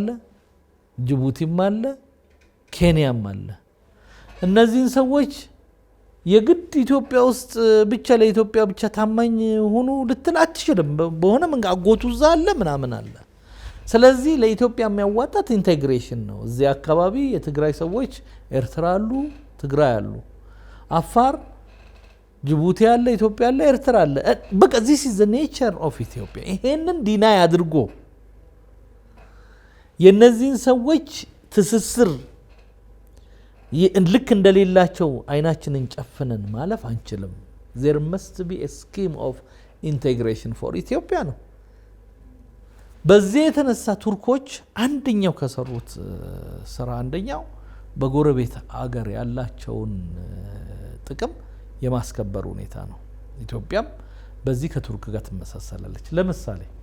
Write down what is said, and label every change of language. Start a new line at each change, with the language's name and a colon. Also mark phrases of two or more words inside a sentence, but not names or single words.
Amharic: ጅቡቲም አለ ኬንያም አለ እነዚህን ሰዎች የግድ ኢትዮጵያ ውስጥ ብቻ ለኢትዮጵያ ብቻ ታማኝ ሆኑ ልትል አትችልም በሆነ ምን አጎቱ እዛ አለ ምናምን አለ ስለዚህ ለኢትዮጵያ የሚያዋጣት ኢንቴግሬሽን ነው እዚህ አካባቢ የትግራይ ሰዎች ኤርትራ አሉ ትግራይ አሉ አፋር ጅቡቲ አለ ኢትዮጵያ አለ ኤርትራ አለ በቃ
English: this is the nature of Ethiopia
Amharic: ይሄንን ዲናይ አድርጎ የነዚህን ሰዎች ትስስር ልክ እንደሌላቸው አይናችንን ጨፍነን ማለፍ አንችልም
English: there must be a scheme of integration for Ethiopia
Amharic: ነው በዚህ የተነሳ ቱርኮች አንደኛው ከሰሩት ስራ አንደኛው በጎረቤት አገር ያላቸውን ጥቅም የማስከበር ሁኔታ ነው ኢትዮጵያም በዚህ ከቱርክ ጋር ተመሳሰላለች ለምሳሌ